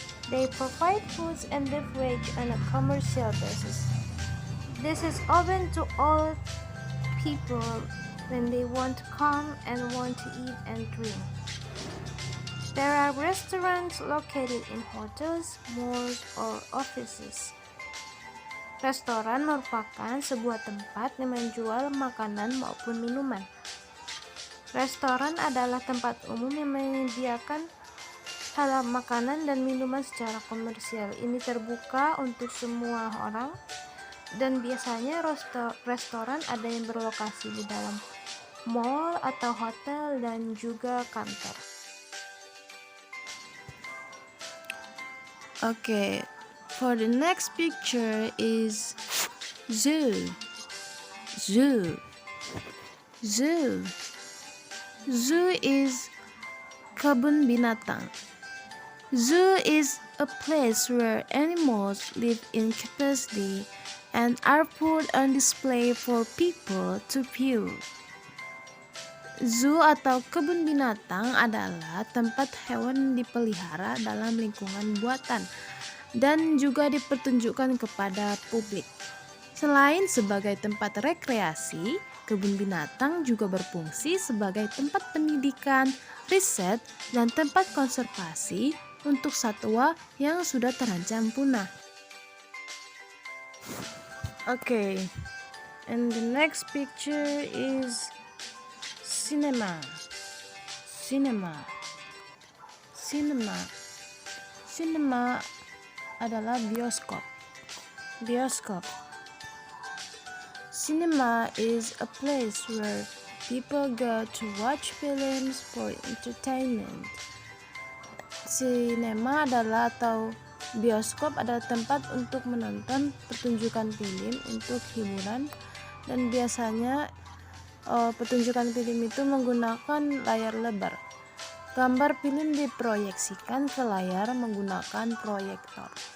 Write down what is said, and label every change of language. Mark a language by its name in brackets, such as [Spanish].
[English] They provide foods and beverage on a commercial basis. This is open to all people when they want to come and want to eat and drink. There are restaurants located in hotels, malls, or offices. [Indonesian] Restoran merupakan sebuah tempat yang menjual makanan maupun minuman. Restoran adalah tempat umum yang menyediakan halal makanan dan minuman secara komersial. Ini terbuka untuk semua orang dan biasanya restoran ada yang berlokasi di dalam mall atau hotel dan juga kantor. [English] Okay, for the next picture is zoo. Zoo. Zoo. Zoo is kebun binatang. Zoo is a place where animals live in capacity and are put on display for people to view. [Indonesian] Zoo atau kebun binatang adalah tempat hewan dipelihara dalam lingkungan buatan dan juga dipertunjukkan kepada publik. Selain sebagai tempat rekreasi, kebun binatang juga berfungsi sebagai tempat pendidikan, riset, dan tempat konservasi untuk satwa yang sudah terancam punah. [English] Okay, and the next picture is cinema. [Indonesian] Cinema. Cinema. Cinema adalah bioskop. Bioskop. [English] Cinema is a place where people go to watch films for entertainment. [Indonesian] Sinema adalah atau bioskop adalah tempat untuk menonton pertunjukan film untuk hiburan, dan biasanya pertunjukan film itu menggunakan layar lebar. Gambar film diproyeksikan ke layar menggunakan proyektor.